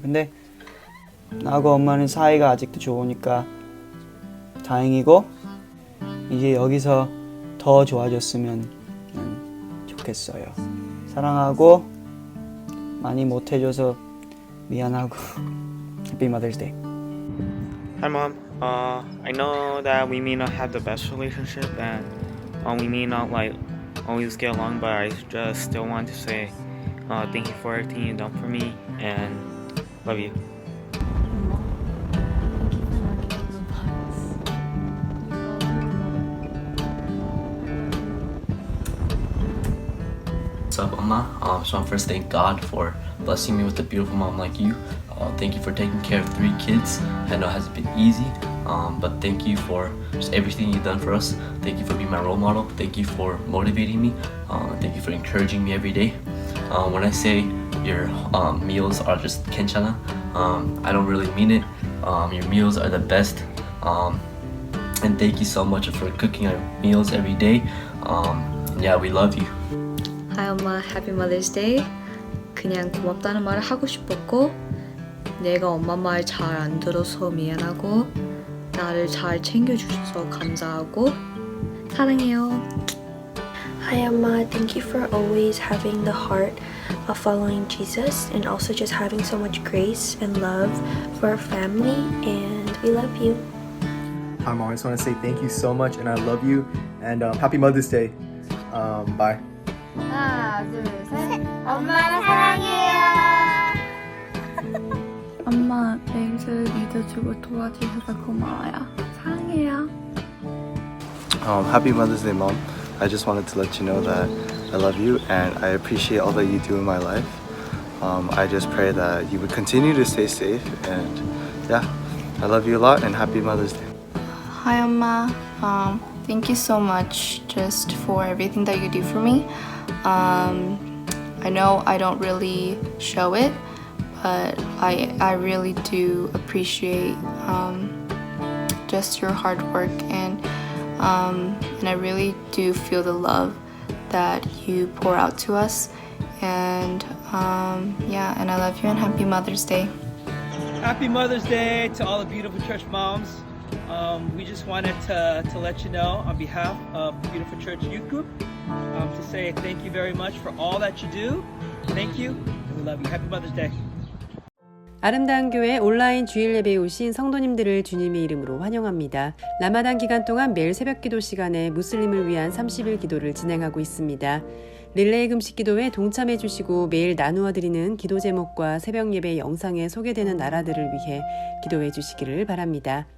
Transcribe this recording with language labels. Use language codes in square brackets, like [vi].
[ko] 근데 나하고 엄마는 사이가 아직도 좋으니까 다행이고 이제 여기서 더 좋아졌으면 좋겠어요. 사랑하고 많이 못해줘서 미안하고 [en] Happy Mother's Day. Hi, Mom. I know that we may not have the best relationship and we may not like always get along, but I just still want to say thank you for everything you've done for me and love you. What's up, Amma? So I'm first thank God for blessing me with a beautiful mom like you. Thank you for taking care of 3 kids. I know it hasn't been easy, but thank you for just everything you've done for us. Thank you for being my role model. Thank you for motivating me. Thank you for encouraging me every day. When I say your meals are just 괜찮아, I don't really mean it. Your meals are the best. And thank you so much for cooking our meals every day. Yeah, we love you. Hi 엄마, Happy Mother's Day. [ko] 그냥 고맙다는 말을 하고 싶었고 내가 엄마 말 잘 안 들어서 미안하고 나를 잘 챙겨주셔서 감사하고 사랑해요. [en] Hi Amma, thank you for always having the heart of following Jesus and also just having so much grace and love for our family, and we love you. Hi Mom, I just want to say thank you so much and I love you and Happy Mother's Day. Bye. [ko] 하나, 둘, 셋. 엄마 사랑해요. 엄마, 내 일을 믿어주고 도와주셔서 고마워요. 사랑해요. [en] Happy Mother's Day, Mom. I just wanted to let you know that I love you and I appreciate all that you do in my life. I just pray that you would continue to stay safe and yeah, I love you a lot and Happy Mother's Day. Hi Amma, thank you so much just for everything that you do for me. I know I don't really show it, but I really do appreciate just your hard work and I really do feel the love that you pour out to us, and yeah, and I love you and Happy Mother's Day. Happy Mother's Day to all the beautiful church moms. We just wanted to let you know on behalf of Beautiful Church Youth Group to say thank you very much for all that you do. Thank you, and we love you. Happy Mother's Day. [ko] 아름다운 교회 온라인 주일 예배에 오신 성도님들을 주님의 이름으로 환영합니다. 라마단 기간 동안 매일 새벽 기도 시간에 무슬림을 위한 30일 기도를 진행하고 있습니다. 릴레이 금식 기도에 동참해 주시고 매일 나누어 드리는 기도 제목과 새벽 예배 영상에 소개되는 나라들을 위해 기도해 주시기를 바랍니다.